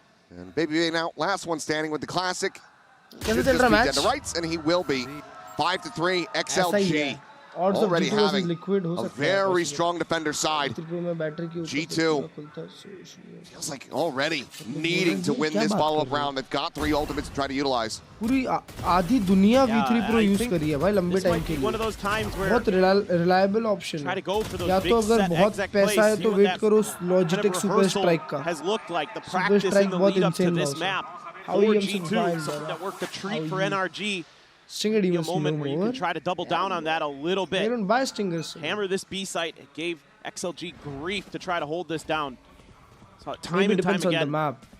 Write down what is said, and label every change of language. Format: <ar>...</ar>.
<en>And Baby Bay now, last one standing with the classic. Should just be dead to rights, and he will be. 5-3, XLG already having a very strong defender side. G2 feels like already needing to win this follow-up round. They've got 3 ultimates to try to utilize.</en> <hi>पूरी आधी दुनिया V3 Pro use करी है भाई लंबे time के लिए. बहुत</hi> <en>reliable option</en> <hi>है. या तो अगर बहुत पैसा है तो वेट करो Logitech Super Strike का. Super Strike बहुत</hi> <en>insane mouse</en> <hi>है.</hi> <en>How you survive that worked a treat for NRG. Stinger a moment where you can try to double down on that a little bit. They don't buy stingers. Hammer this B site. It gave XLG grief to try to hold this down. So time and time again. On the map.</en>